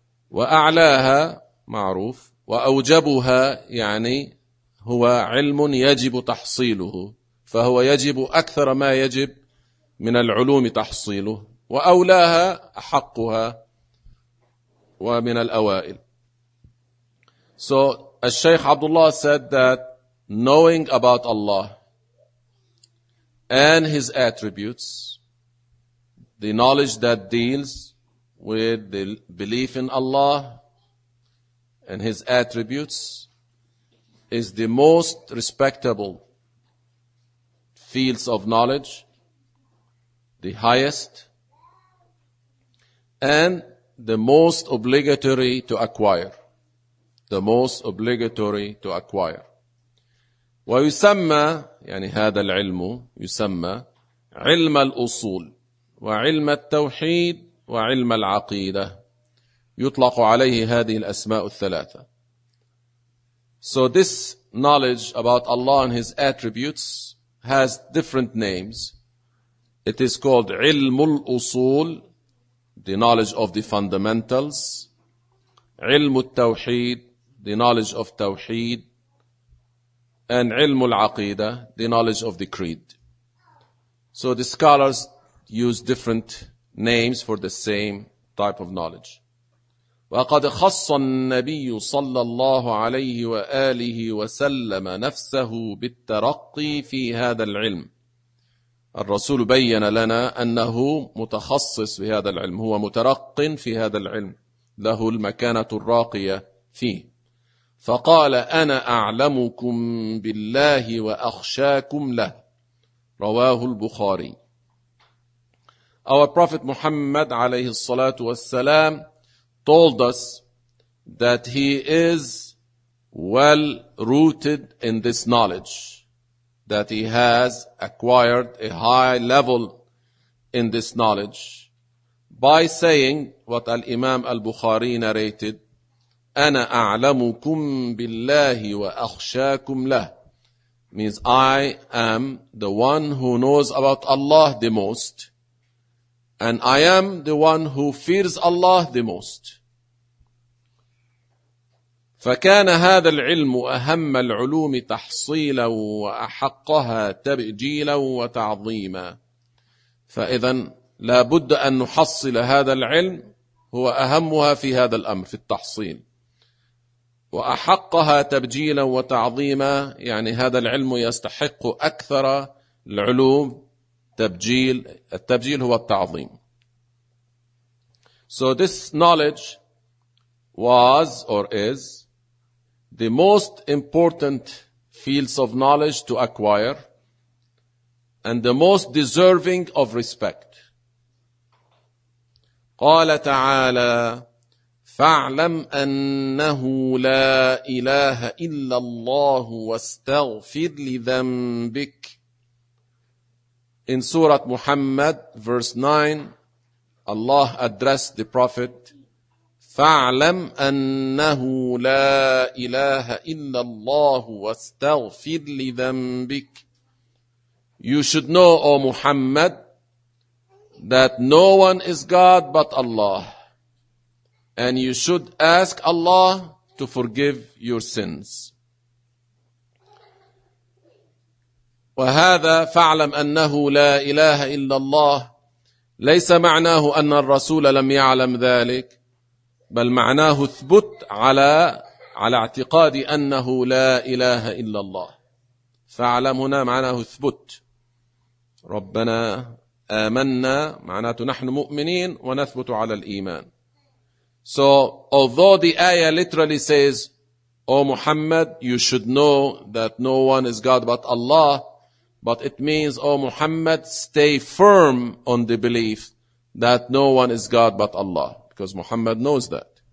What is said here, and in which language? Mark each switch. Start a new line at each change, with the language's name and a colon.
Arabic: وأعلاها معروف، وأوجبها يعني هو علم يجب تحصيله، فهو يجب أكثر ما يجب من العلوم تحصيله، وأولاها أحقها ومن الأوائل.
English: So الشيخ عبد الله said that knowing about Allah and His attributes, the knowledge that deals with the belief in Allah and His attributes, is the most respectable fields of knowledge, the highest, and the most obligatory to acquire. The most obligatory to acquire.
Arabic: ويسمى، يعني هذا العلم يسمى علم الأصول وعلم التوحيد وعلم العقيدة، يطلق عليه هذه الأسماء الثلاثة.
English: So this knowledge about Allah and His attributes has different names. It is called علم الأصول, the knowledge of the fundamentals. علم التوحيد, the knowledge of توحيد. And علم العقيدة, the knowledge of the creed. So the scholars use different names for the same type of knowledge.
Arabic: وقد خص النبي صلى الله عليه وآله وسلم نفسه بالترقي في هذا العلم. الرسول بين لنا أنه متخصص في هذا العلم، هو مترق في هذا العلم، له المكانة الراقية فيه. فقال أنا أعلمكم بالله وأخشاكم له. رواه البخاري.
English: Our Prophet Muhammad
Arabic: عليه الصلاة والسلام
English: told us that he is well rooted in this knowledge, that he has acquired a high level in this knowledge, by saying what al-Imam al-Bukhari narrated,
Arabic: أَنَا أَعْلَمُكُمْ بِاللَّهِ وَأَخْشَاكُمْ لَهِ,
English: means I am the one who knows about Allah the most, and I am the one who fears Allah the most.
Arabic: فكان هذا العلم أهم العلوم تحصيلا وأحقها تبجيلا وتعظيما. فإذا لابد أن نحصل هذا العلم, هو أهمها في هذا الأمر في التحصيل. وأحقها تبجيلا وتعظيما, يعني هذا العلم يستحق أكثر العلوم تبجيل, التبجيل هو التعظيم.
English: So this knowledge was or is the most important fields of knowledge to acquire and the most deserving of respect.
Arabic: قال تعالى فاعلم أنه لا إله إلا الله واستغفر لذنبك.
English: In Surah Muhammad, verse 9, Allah addressed the Prophet,
Arabic: فَاعْلَمْ أَنَّهُ لَا إِلَٰهَ إِلَّا اللَّهُ وَاسْتَغْفِرْ لِذَنْبِكَ.
English: You should know, O Muhammad, that no one is God but Allah, and you should ask Allah to forgive your sins.
Arabic: وهذا فَاعْلَمْ أَنَّهُ لَا إِلَٰهَ إِلَّا اللَّهُ ليس معناه أن الرسول لم يعلم ذلك, بل معناه ثبت على اعتقاد أنه لا إله إلا الله. فاعلم هنا معناه ثبت, ربنا آمنا معناته نحن مؤمنين ونثبت على الإيمان.
English: So although the ayah literally says, O Muhammad, you should know that no one is God but Allah, but it means, O Muhammad, stay firm on the belief that no one is God but Allah, because Muhammad knows that.